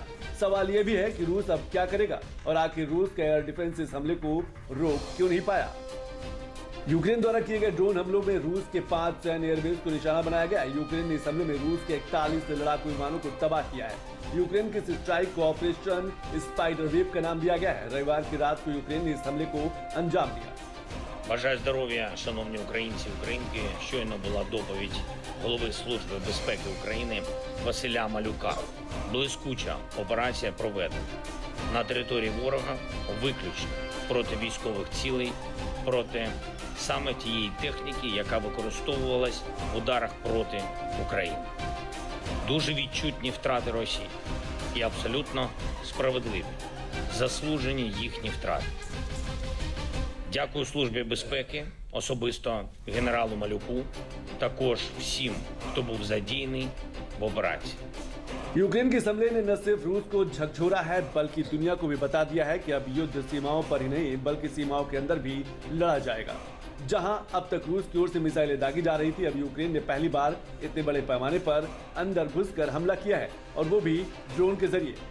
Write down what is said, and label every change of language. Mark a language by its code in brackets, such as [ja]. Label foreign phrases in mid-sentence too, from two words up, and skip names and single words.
[hi] सवाल ये भी है कि रूस अब क्या करेगा और आखिर रूस का [en] air defense [hi] इस हमले को रोक क्यों नहीं पाया। यूक्रेन द्वारा किए गए ड्रोन हमलों में रूस के 5 सैन्य एयरबेस को निशाना बनाया गया है। यूक्रेन ने इस हमले में रूस के 41 लड़ाकू विमानों को तबाह किया है। यूक्रेन के स्ट्राइक को ऑपरेशन स्पाइडर वेव का नाम दिया गया है। रविवार की रात को यूक्रेन ने इस हमले को अंजाम दिया। [uk] Бажаю здоров'я, шановні українці, українки. Щойно була доповідь голови Служби безпеки України Василя Малюка. Блискуча операція проведена на території ворога виключно проти військових цілей, проти саме тієї техніки, яка використовувалась в ударах проти України. Дуже відчутні втрати Росії і абсолютно справедливі, заслужені їхні втрати. Дякую Службі безпеки, особисто генералу Малюку, також всім, хто був задіяний в операції. [hi] यूक्रेन के हमले ने न सिर्फ रूस को झकझोरा है बल्कि दुनिया को भी बता दिया है कि अब युद्ध सीमाओं पर ही नहीं बल्कि सीमाओं के अंदर भी लड़ा जाएगा। जहां अब तक रूस की ओर से मिसाइलें दागी जा रही थी, अब यूक्रेन ने पहली बार इतने बड़े पैमाने पर अंदर घुसकर हमला किया है और वो भी ड्रोन के जरिए।